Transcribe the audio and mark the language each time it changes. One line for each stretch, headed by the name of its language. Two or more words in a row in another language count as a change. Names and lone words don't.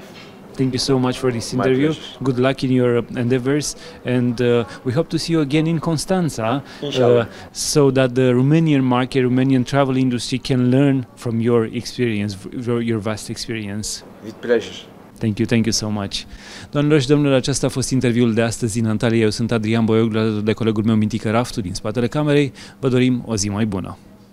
English: Thank you so much for this interview. Good luck in your endeavors, and we hope to see you again in Constanța, so that the Romanian market, Romanian travel industry can learn from your experience, your vast experience. With pleasure. Thank you so much.
Romanian: Doamnelor și domnilor, acesta a fost interviul de astăzi din Antalya. Eu sunt Adrian Boioglu, alături de colegul meu Mintică Raftu din spatele camerei. Vă dorim o zi mai bună.